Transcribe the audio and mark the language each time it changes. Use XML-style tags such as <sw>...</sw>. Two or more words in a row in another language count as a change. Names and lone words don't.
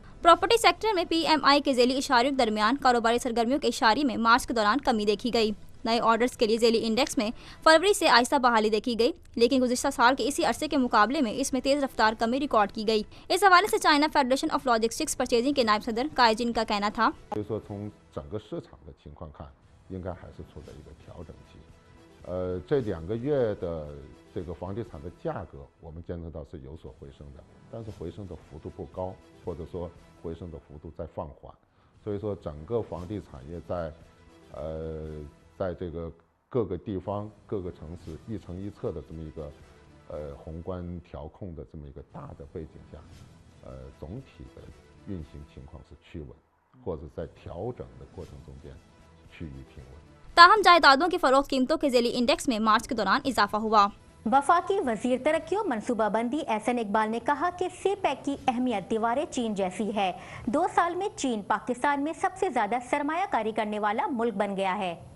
<en>property sector</en> <ur>میں PMI کے ذیلی اشاریوں کے درمیان کاروباری سرگرمیوں کے اشارے میں مارچ کے دوران کمی دیکھی گئی. نئے آرڈرز کے لیے ذیلی انڈیکس میں فروری سے آہستہ بحالی دیکھی گئی، لیکن گزشتہ سال کے اسی عرصے کے مقابلے میں اس میں تیز رفتار کمی ریکارڈ کی گئی. اس حوالے سے چائنا فیڈریشن آف لاجسٹکس پرچیزنگ کے نائب صدر کائجن کا کہنا تھا,</ur> <zh>应该还是处在一个调整期，这2个月的这个房地产的价格，我们监测到是有所回升的，但是回升的幅度不高，或者说回升的幅度在放缓，所以说整个房地产业在这个各个地方、各个城市一城一策的这么一个宏观调控的这么一个大的背景下，总体的运行情况是趋稳，或者在调整的过程中间。</zh> <ur>تاہم جائیدادوں کی فروخت قیمتوں کے ذیلی انڈیکس میں مارچ کے دوران اضافہ ہوا. وفاقی وزیر ترقی اور منصوبہ بندی احسن اقبال نے کہا کہ سی پیک کی اہمیت دیوار چین جیسی ہے. 2 سال میں چین پاکستان میں سب سے زیادہ سرمایہ کاری کرنے والا ملک بن گیا ہے.</ur>